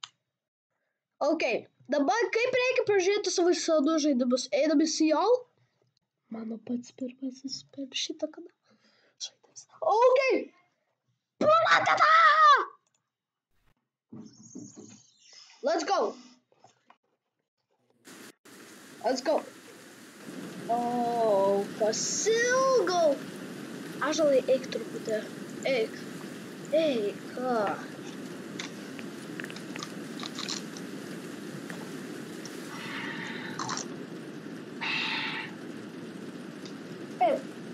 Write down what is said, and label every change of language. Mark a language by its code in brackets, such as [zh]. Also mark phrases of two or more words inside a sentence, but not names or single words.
[lt] Ok, dabar kaip reikia pražiūrėti savo senų žaidimus? Einam į CL. Mano pats pirmasis per šitą kanalą žaidimas. Ok! Pradedam! [en] Let's go! Let's go! [lt] O, pasilgau! Ąžuolai, eik truputį. Eik. Eik. Eik.